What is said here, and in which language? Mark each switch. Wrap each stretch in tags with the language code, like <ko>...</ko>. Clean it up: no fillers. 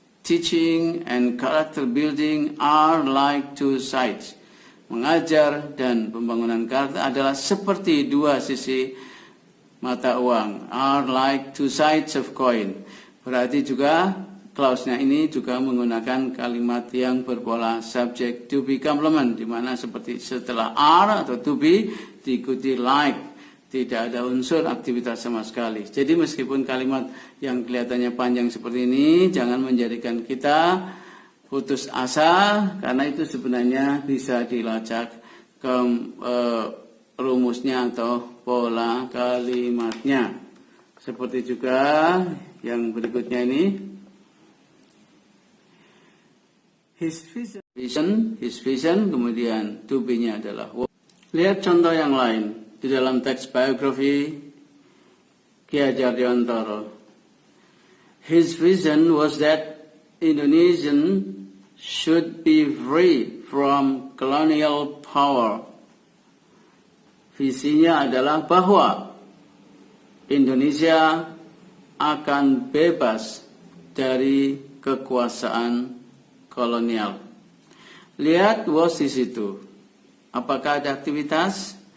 <en>Teaching and character building are like two sides.</en> <id>Mengajar dan pembangunan karakter adalah seperti dua sisi mata uang.</id> <en>Are like two sides of coin.</en> <id>Berarti juga clause-nya ini juga menggunakan kalimat yang berpola</id> <en>subject to be complement,</en> <id>di mana seperti setelah are atau to be diikuti like. Tidak ada unsur aktivitas sama sekali. Jadi meskipun kalimat yang kelihatannya panjang seperti ini, jangan menjadikan kita putus asa, karena itu sebenarnya bisa dilacak ke rumusnya atau pola kalimatnya. Seperti juga yang berikutnya ini.</id> <en>His vision,</en> <id>kemudian to be-nya adalah. Lihat contoh yang lain. Di dalam teks biografi Ki Hajar Dewantara.</id> <en>His vision was that Indonesian should be free from colonial power.</en> <id>Visinya adalah bahwa Indonesia akan bebas dari kekuasaan kolonial. Lihat was di situ. Apakah ada aktivitas?</id>